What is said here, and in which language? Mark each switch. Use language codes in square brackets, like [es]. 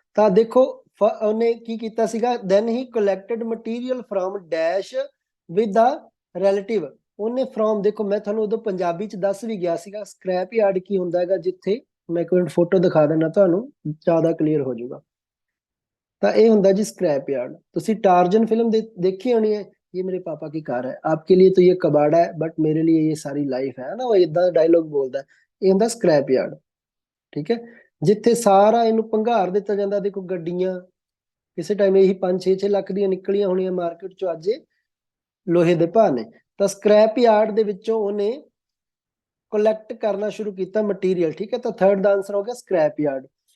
[pa] ਤਾਂ ਦੇਖੋ ਉਹਨੇ ਕੀ ਕੀਤਾ ਸੀਗਾ, [en] Then he collected material from dash with a relative. [pa] ਉਹਨੇ ਫਰੋਮ, ਦੇਖੋ ਮੈਂ ਤੁਹਾਨੂੰ ਉਦੋਂ ਪੰਜਾਬੀ ਚ ਦੱਸ ਵੀ ਗਿਆ ਸੀਗਾ ਸਕ੍ਰੈਪ ਯਾਰਡ ਕੀ ਹੁੰਦਾ ਹੈਗਾ, ਜਿੱਥੇ ਮੈਂ ਇੱਕ ਮਿੰਟ ਫੋਟੋ ਦਿਖਾ ਦਿੰਦਾ ਤੁਹਾਨੂੰ, ਜ਼ਿਆਦਾ ਕਲੀਅਰ ਹੋ ਜਾਊਗਾ। ਤਾਂ ਇਹ ਹੁੰਦਾ ਜੀ ਸਕ੍ਰੈਪ ਯਾਰਡ। ਤੁਸੀਂ ਟਾਰਜਨ ਫਿਲਮ ਦੇਖੀ ਹੋਣੀ ਹੈ, [hi] ये मेरे पापा की कार है, आपके लिए तो ये कबाड़ा है बट मेरे लिए ये सारी लाइफ है ना, [pa] ਉਹ ਇਦਾਂ ਡਾਇਲੋਗ ਬੋਲਦਾ। ਇਹ ਹੁੰਦਾ ਸਕ੍ਰੈਪ ਯਾਰਡ, ਠੀਕ ਹੈ, ਜਿੱਥੇ ਸਾਰਾ ਇਹਨੂੰ ਭੰਗਾਰ ਦਿੱਤਾ ਜਾਂਦਾ। ਦੇਖੋ ਗੱਡੀਆਂ ਕਿਸੇ ਟਾਈਮ ਇਹੀ 5-6 ਲੱਖ ਦੀਆਂ ਨਿਕਲੀਆਂ ਹੋਣੀਆਂ ਮਾਰਕੀਟ ਚੋਂ, ਅੱਜ ਇਹ ਲੋਹੇ ਦੇ ਭਾਅ ਨੇ। ਤਾਂ ਸਕ੍ਰੈਪ ਯਾਰਡ ਦੇ ਵਿੱਚੋਂ ਉਹਨੇ ਕਲੈਕਟ ਕਰਨਾ ਸ਼ੁਰੂ ਕੀਤਾ ਮਟੀਰੀਅਲ, ਠੀਕ ਹੈ। ਤਾਂ ਥਰਡ ਦਾ ਆਨਸਰ ਹੋ ਗਿਆ ਸਕ੍ਰੈਪ ਯਾਰਡ।